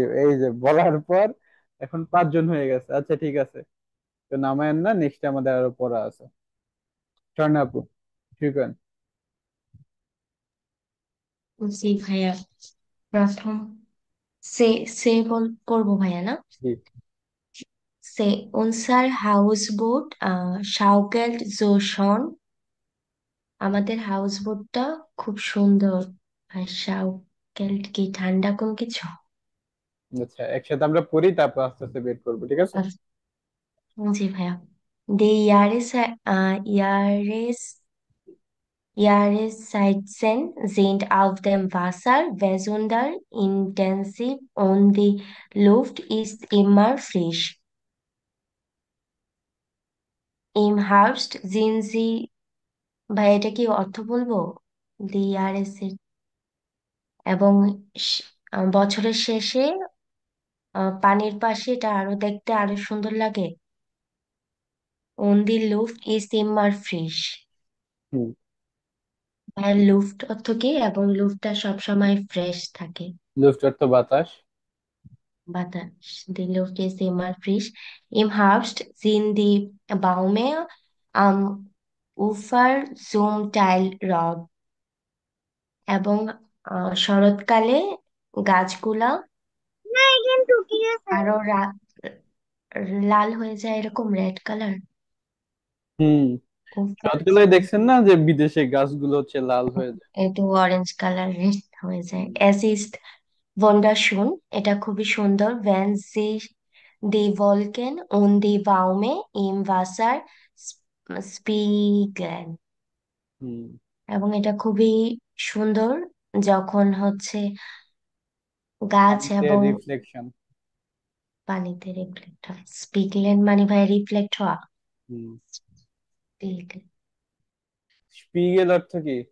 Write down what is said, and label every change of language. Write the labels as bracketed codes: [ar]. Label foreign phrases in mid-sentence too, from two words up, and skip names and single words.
[bn] এই যে বলার পর এখন 5 জন হয়ে গেছে। আচ্ছা ঠিক আছে, তো নামায়েন না, নেক্সট আমাদের আরো পড়া আছে। স্বর্ণা আপু, শুরু করেন। জি ভাইয়া, প্রথম সে সে পড়বো ভাইয়া না? জি। [de] সে unser Hausboot schaukelt so schon. [bn] আমাদের হাউস বোটটা খুব সুন্দর। আর শাউকেল্ট কি ঠান্ডা কোন কিছু? আচ্ছা, একসাথে আমরা পড়ি, তারপর আস্তে আস্তে বের করবো, ঠিক আছে? আচ্ছা, জি ভাইয়া। [de] Die Jahreszeiten sind auf dem Wasser besonders intensiv und die Luft ist immer frisch. Im Herbst sind sie, [bn] ভাই এটা কি অর্থ বলবো? দি ইয়ারেস, এবং বছরের শেষে পানির পাশে এটা আরো দেখতে আরো সুন্দর লাগে। [de] Und die Luft ist immer frisch. হুম। [bn] ভাই লুফট অর্থ কি, এবং লুফটটা সবসময় ফ্রেশ থাকে? লুফট অর্থ বাতাস। বাতাস। [de] Die Luft ist immer frisch. Im Herbst sind die Bäume am Ufer zum Teil rot. [bn] এবং শরৎকালে গাছগুলা আরো লাল হয়ে যায়, এরকম [en] red colour. হুম। [bn] উফার শরৎকালে দেখছেন না যে বিদেশে গাছগুলো হচ্ছে লাল হয়ে যায়। একটু [en] orange colour [bn] রেড হয়ে যায়। [de] Es ist wunderschön, [bn] এটা খুবই সুন্দর। [de] Wenn sich die Wolken und die Bäume im Wasser spiegeln. হুম। [bn] এবং এটা খুবই সুন্দর যখন হচ্ছে গাছ পানিতে এবং রিফ্লেকশন। পানিতে রিফ্লেক্ট হয়। স্পিগলেন মানে ভাই রিফ্লেক্ট হওয়া। হুম। Spiegeln, স্পিগেল অর্থ কি?